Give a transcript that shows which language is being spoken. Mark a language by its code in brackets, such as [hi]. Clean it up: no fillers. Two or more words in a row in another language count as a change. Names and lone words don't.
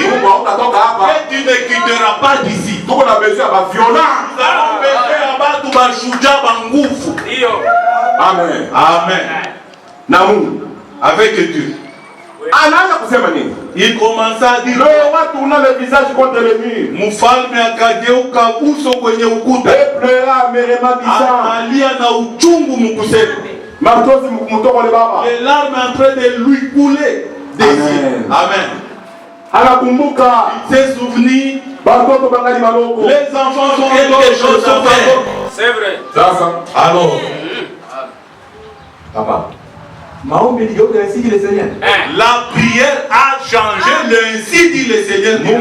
[fr] Et tu ne quitteras pas d'ici. Nous avons besoin Amen. Amen. Avec Dieu. Il commença à dire, le roi tourna le visage contre le mur. [sw] Mfalme akageuka uso kwenye ukuta. [fr] Et pleura amèrement disant, [sw] analia na uchungu mkusema. Machozi mkutoka le baba. [fr] Les larmes en train de lui couler. [sw] Amen. Anakumbuka. [fr] Il s'est souvenu. Les enfants sont quelque chose à faire. C'est vrai. Alors. Papa. La prière a changé, ainsi dit le Seigneur.